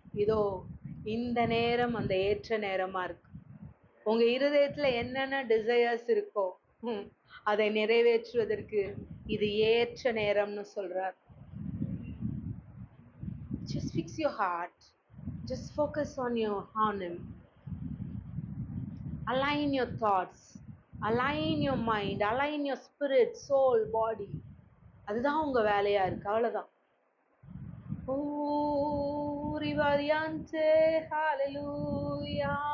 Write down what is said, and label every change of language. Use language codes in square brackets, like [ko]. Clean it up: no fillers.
[ta] இதோ இந்த நேரம் அந்த ஏற்ற நேரமா இருக்கு. உங்க இருதயத்துல என்னென்ன டிசையர்ஸ் இருக்கோ அதை நிறைவேற்றுவதற்கு இது ஏற்ற நேரம்னு சொல்றார். [en] Just fix your heart, just focus on him, align your thoughts, align your mind, align your spirit, soul, body. [ta] அதுதான் உங்க வேலையா இருக்கு, அவ்வளவுதான். ஓ ரிவரியன்டே ஹalleluya.